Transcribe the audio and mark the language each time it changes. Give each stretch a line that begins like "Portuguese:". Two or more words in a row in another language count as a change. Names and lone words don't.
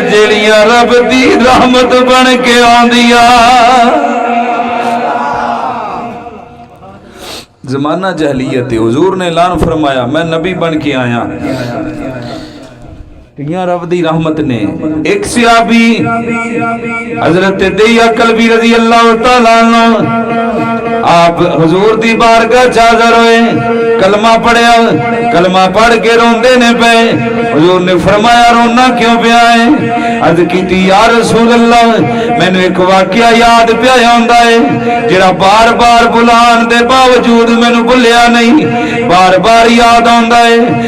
Punjabi: جڑیاں رب دی رحمت بن کے آندیاں۔ زمانہ جاہلیت ہے، حضور نے اعلان فرمایا میں نبی بن کے آیا، رب دی رحمت نے. اک صحابی حضرت دحیہ کلبی
Arabic: رضی اللہ تعالیٰ عنہ
Punjabi: آپ حضور دی بارگاہ چ حاضر ہوئے، کلمہ پڑھیا، کلمہ پڑھ کے روندے نیں پئے. حضور نے فرمایا رونا کیوں پیا ہے؟ عرض کی
Arabic: يا رسول الله
Punjabi: مینوں اک واقعہ یاد پیا آندا ہے جیہڑا بار بار بھلانے دے باوجود مینوں بھلیا نہیں، بار بار یاد آندا ہے.